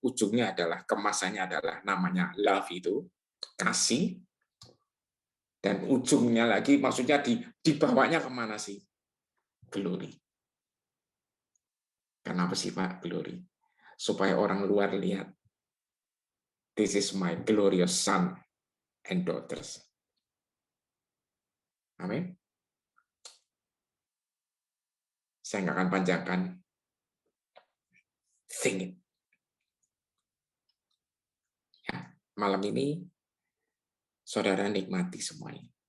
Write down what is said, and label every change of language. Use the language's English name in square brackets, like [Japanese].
[Indonesian] Ujungnya adalah, kemasannya adalah namanya love itu, kasih. Dan ujungnya lagi maksudnya dibawanya kemana sih? [English] Glory. [Indonesian] Kenapa sih Pak glory? Supaya orang luar lihat. [English] This is my glorious son and daughters. [Indonesian] Amin. Saya nggak akan panjangkan. [English] Sing it. [Indonesian] Ya, malam ini saudara nikmati semuanya.